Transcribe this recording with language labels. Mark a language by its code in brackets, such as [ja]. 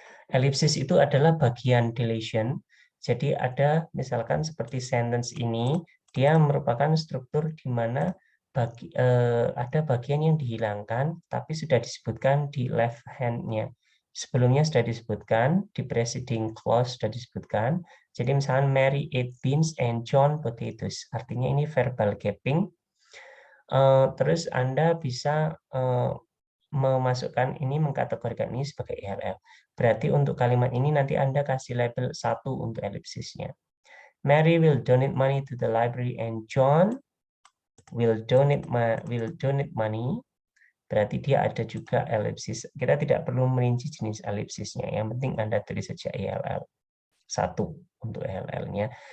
[id] Elipsis itu adalah bagian deletion. Jadi ada misalkan seperti sentence ini, dia merupakan struktur di mana ada bagian yang dihilangkan, tapi sudah disebutkan di left hand-nya. Sebelumnya sudah disebutkan, di preceding clause sudah disebutkan. Jadi misalkan [en] Mary ate beans and John potatoes. [id] Artinya ini verbal gapping. Terus Anda bisa memasukkan ini, mengkategorikan ini sebagai ELL. Berarti untuk kalimat ini nanti Anda kasih label 1 untuk elipsisnya. [en] Mary will donate money to the library and John will donate money. [id] Berarti dia ada juga elipsis. Kita tidak perlu merinci jenis elipsisnya. Yang penting Anda tulis saja ELL 1 untuk ELL-nya.